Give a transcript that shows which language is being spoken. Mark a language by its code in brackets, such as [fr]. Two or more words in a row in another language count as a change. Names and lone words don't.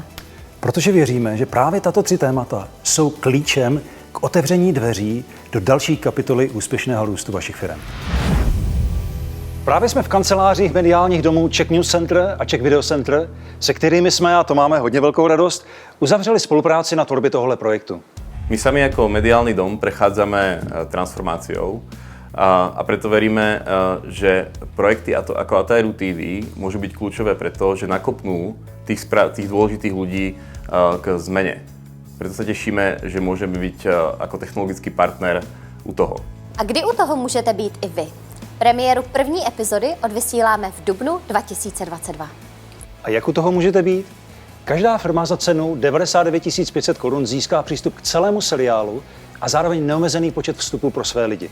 [cs] Protože věříme, že právě tato 3 témata jsou klíčem k otevření dveří do další kapitoly úspěšného růstu vašich firm. Právě jsme v kancelářích mediálních domů Czech News Center a Czech Video Center, se kterými jsme, a to máme hodně velkou radost, uzavřeli spolupráci na tvorbě tohohle projektu. [sk] My sami ako mediálny dom prechádzame transformáciou a preto veríme, že projekty ako Atairu TV môžu byť kľúčové preto, že nakopnú tých dôležitých ľudí k zmene. Preto sa tešíme, že môžeme byť ako technologický partner u toho. [cs] A kdy u toho můžete být i vy? Premiéru první epizody odvysíláme v dubnu 2022. A jak u toho můžete být? Každá firma za cenu 99 500 korun získá přístup k celému seriálu a zároveň neomezený počet vstupů pro své lidi.